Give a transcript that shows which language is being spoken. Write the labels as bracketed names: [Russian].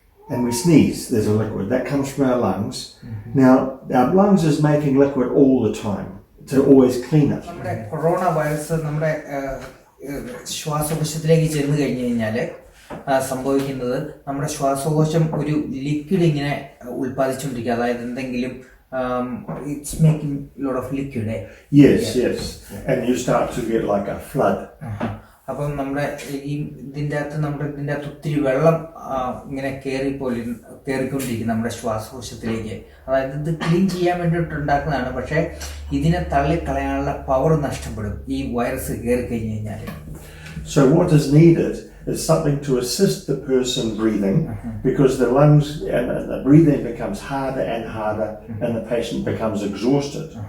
[English] And we sneeze, there's a liquid that comes from our lungs. Now our lungs is making liquid all the time to always clean it. [Malayalam] നമ്മുടെ corona virus നമ്മുടെ ശ്വാസകോശത്തിലേക്ക് ചെന്ന് കഴിഞ്ഞു കഴിഞ്ഞാൽ സംഭവിക്കുന്നത് നമ്മുടെ ശ്വാസകോശം ഒരു ലിക്വിഡ് ഇങ്ങനെ ഉൽപ്പാദിച്ചുകൊണ്ടിരിക്കുക. അതായത് എന്തെങ്കിലും [English] it's making a lot of liquid. Yes. And you start to get like a flood. [Malayalam] അപ്പം നമ്മുടെ ഇതിൻ്റെ അകത്ത് ഒത്തിരി വെള്ളം ഇങ്ങനെ കയറിക്കൊണ്ടിരിക്കും നമ്മുടെ ശ്വാസകോശത്തിലേക്ക്. അതായത് ഇത് ക്ലീൻ ചെയ്യാൻ വേണ്ടിയിട്ട് ഉണ്ടാക്കുന്നതാണ്. പക്ഷേ ഇതിനെ തള്ളിക്കളയാനുള്ള പവർ നഷ്ടപ്പെടും ഈ വൈറസ് കയറി കഴിഞ്ഞ് കഴിഞ്ഞാൽ. [English] So what is needed is something to assist the person breathing, because the lungs and the breathing becomes harder and harder, and the patient becomes exhausted.